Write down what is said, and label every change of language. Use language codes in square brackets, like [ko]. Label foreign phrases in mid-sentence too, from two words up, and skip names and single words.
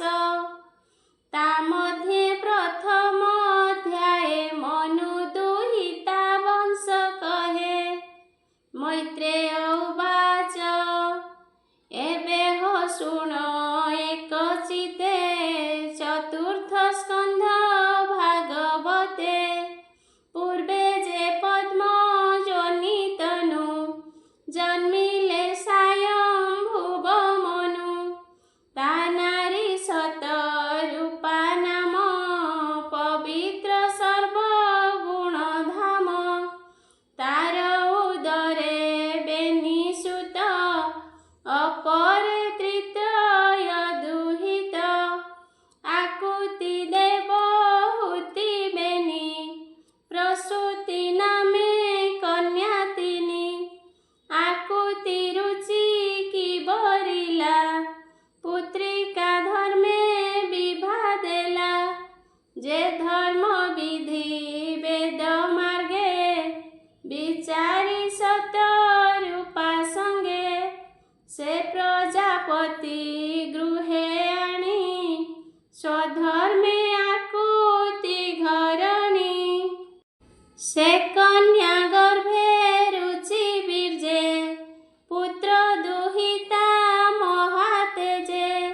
[or] ତା ମଧ୍ୟେ ପ୍ରଥମ ଅଧ୍ୟାୟେ ମନୁ ଦୁହିତା ବଂଶ କହେ। ମୈତ୍ରେୟ ଉବାଚ ଏବେ ହୋ ଶୁଣ ଏକଚିତେ ଚତୁର୍ଥ ସ୍କନ୍ଧ ଭାଗବତେ। ପୂର୍ବେ ଯେ ପଦ୍ମ ଯୋନିତନୁ ଜନ୍ମିଲେ ସ୍ୱୟମ୍ଭୁବ ମନୁ। ତା ନାରୀ ଶତରୂପା ନାମ ପବିତ୍ର ସର୍ବଗୁଣଧାମ। ତାର ଉଦରେ ବେନିସୁତ ଅପରେ ତୃତୀୟ ଦୁହିତ। ଆକୁତି ଦେବହୂତି ବେନି ପ୍ରସୂତି ନାମେ କନ୍ୟା ତିନି। ଆକୁତି ରୁଚି କି ବରିଲା ପୁତ୍ରିକା ଧର୍ମେ ବିଭା ଦେଲା। ଯେ ଧର୍ମ ବିଧି ବେଦ ମାର୍ଗେ ବିଚାରି ଶତରୂପା ସଙ୍ଗେ। ସେ ପ୍ରଜାପତି ଗୃହେ ଆଣି ସ୍ୱଧର୍ମେ ଆକୁତି ଘରଣୀ। ସେ କନ୍ୟା ଗର୍ଭେ ରୁଚି ବୀର୍ଯ୍ୟେ ପୁତ୍ର ଦୁହିତା ମହାତେଜେ।